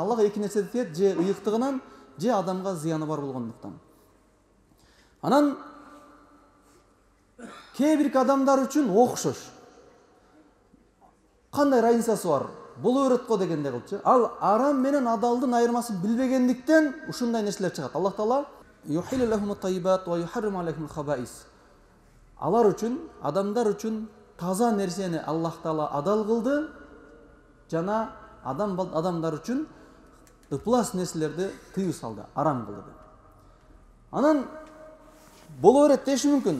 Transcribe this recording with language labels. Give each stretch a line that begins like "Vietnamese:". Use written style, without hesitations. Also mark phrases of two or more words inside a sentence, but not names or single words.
Kyrgyz: Аллах эки нерседи тыйат, же ыйыктыгынан, же адамга зыяны бар болгондуктан. Анан кээ бир адамдар үчүн окшош. Кандай разницасы бар? Боло берет го дегенде кылчу. Ал арам менен адалдын айырмасын билбегендиктен ушундай нерселер чыгат.
Arabic: الله تعالى يحل لهم الطيبات ويحرم عليهم الخبائث.
Kyrgyz: Алар үчүн, адамдар үчүн таза нерсени Аллах Таала адал кылды, жана адамдар үчүн ыплас нерселерди тыйып салды, арам кылды. Анан боло берет деши мүмкүн.